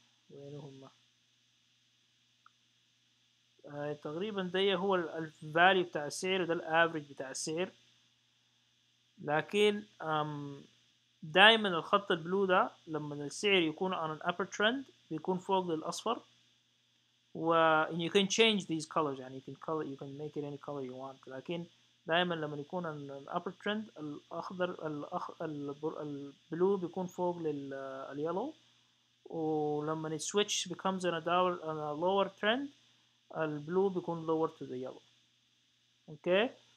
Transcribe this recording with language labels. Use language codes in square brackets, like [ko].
[ar] وين هم؟ تقريبا ده هو الفاليو بتاع السعر، وده الافريج بتاع السعر. لكن دائما الخط البلو ده لما السعر يكون [en] on an upper trend [ar] بيكون فوق للأصفر، [en] and you can change these colors يعني you can make it any color you want. [ar] لكن دائما لما يكون ال upper trend الأخضر البلو بيكون فوق اليلو، ولما ال [en] switch becomes on a lower trend [ar] البلو بيكون [en] lower to the yellow. [ar] اوكي.